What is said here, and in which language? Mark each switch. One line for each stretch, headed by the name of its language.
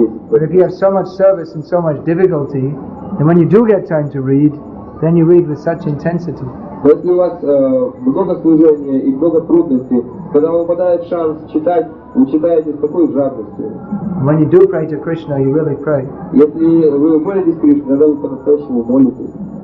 English: But if you have so much service and so much difficulty, then when you do get time to read, then you read with such intensity.
Russian: Но если у вас много служения и много трудностей, когда вам выпадает шанс читать, вы читаете с такой жадностью.
English: When you do pray to Krishna, you really pray.
Russian: Если вы молитесь Кришне, тогда вы по-настоящему молитесь.